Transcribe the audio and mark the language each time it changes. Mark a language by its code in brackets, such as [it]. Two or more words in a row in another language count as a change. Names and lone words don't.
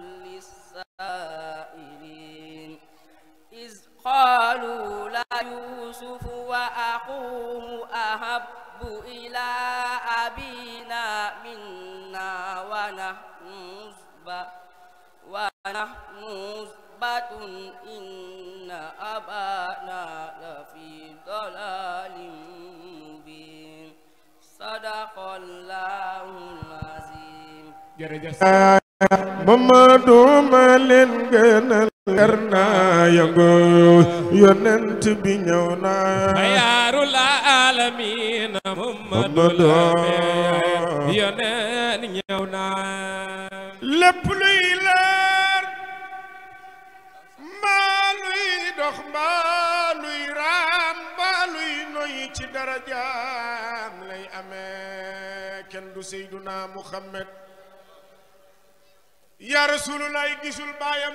[ar] للسائلين إذ قالوا لا يوسف وأخوه أحب إلى أبينا منا ونحن عصبة إن أبانا لفي ضلال مبين صدق الله العظيم. [wo] Mamadou ma leen gënal leer naa yëngu yonent bi ñëw na [ar] خير العالمين [wo] Mamadou yonent ñëw na lépp luy leer mbaa luy dox mbaa luy raam mbaa luy noyyi ci darajaam lay amee kenn du Seyduna Muhammad [ar] يا رسول الله [wo] gisul baayam